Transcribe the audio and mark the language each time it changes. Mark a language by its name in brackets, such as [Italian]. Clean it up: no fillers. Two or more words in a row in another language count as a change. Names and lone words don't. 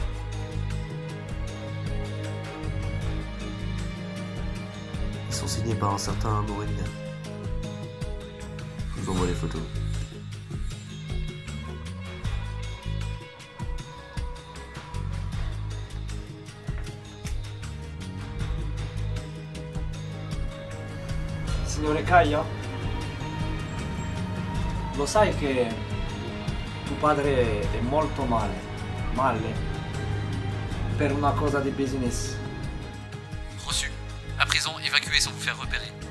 [French] Ils sont signés par un certain Moringa. Je vous envoie les photos. [Italian] Signore Kaya, lo sai che tuo padre è molto male, per una cosa di business. [French] Reçu. À présent, évacuez sans vous faire repérer.